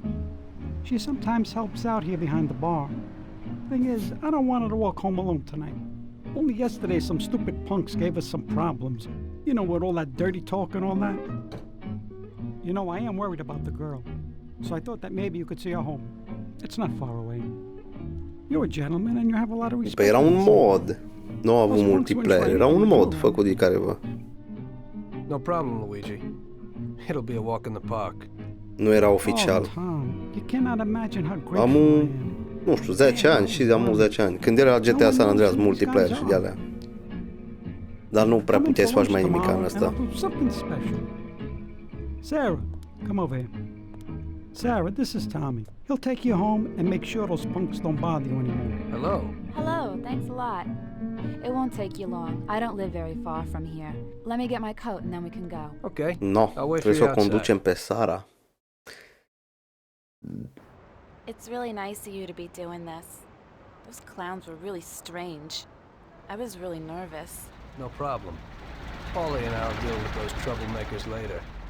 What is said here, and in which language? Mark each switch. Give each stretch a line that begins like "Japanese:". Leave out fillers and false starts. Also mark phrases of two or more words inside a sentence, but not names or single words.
English: She sometimes helps out here behind the bar. Thing is, I don't want her to walk home alone tonight. Only yesterday some stupid punks gave us some problems. You know, with all that dirty talk and all that. You know, I am worried about the girl. So I thought that maybe you could see her home. It's not far away. You're a gentleman and you have a lot of respect.
Romanian: Păi era un mod. Nu a avut multiplayer, era un mod făcut de careva.
English: No problem, Luigi. It'll be a walk in the park.
Romanian: Nu era oficial.
English: Oh, Tom, you cannot imagine how grateful
Romanian: Am
English: I am.
Romanian: nu știu, 10 ani și am 10 ani. Când era GTA San Andreas multiplayer și de alea. Dar nu prea puteai să faci mai nimic în asta.
English: Sarah, come over here. Sarah, this is Tommy. He'll take you home and make sure those punks don't bother you anymore. Hello. Hello, thanks a lot. It won't take you long. I don't live very far from here. Let me get my coat and then we can go. Okay. No,
Romanian: trebuie să o conducem pe Sara.
English: It's really nice of you to be doing this. Those clowns were really strange. I was really nervous. No problem. Paulie and I'll deal with those troublemakers later.